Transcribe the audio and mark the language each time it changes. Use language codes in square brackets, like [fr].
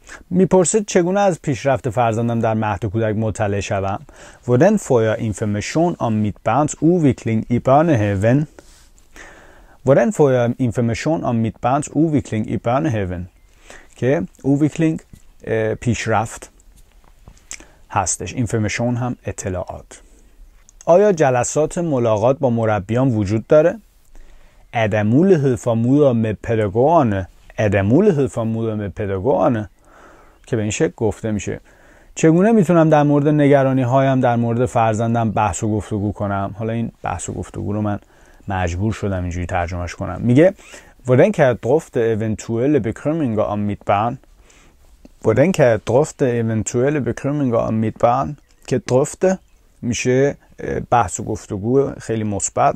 [fa] میپرسه چگونه از پیشرفت فرزندم در مهد کودک مطلع شوم. [da] hvordan får jeg information om mit barns udvikling i børnehaven. hvordan får jeg information om mit barns udvikling i børnehaven [fa] که udvikling پیشرفت هستش، information هم اطلاعات. آیا جلسات ملاقات با مربیان وجود داره؟ [da] Er der mulighed for møder med pædagogerne? Er der mulighed for møder med pædagogerne [fa] که به این شکل گفته میشه چگونه میتونم در مورد نگرانی هایم در مورد فرزندم بحث و گفتگو کنم. حالا این بحث و گفتگو رو من مجبور شدم اینجوری ترجمهش کنم. [da] میگه hvordan kan jeg drøfte eventuelle bekymringer om mit barn. hvordan kan jeg drøfte eventuelle bekymringer om mit barn [fa] که drøfte میشه بحث و گفتگو خیلی مثبت.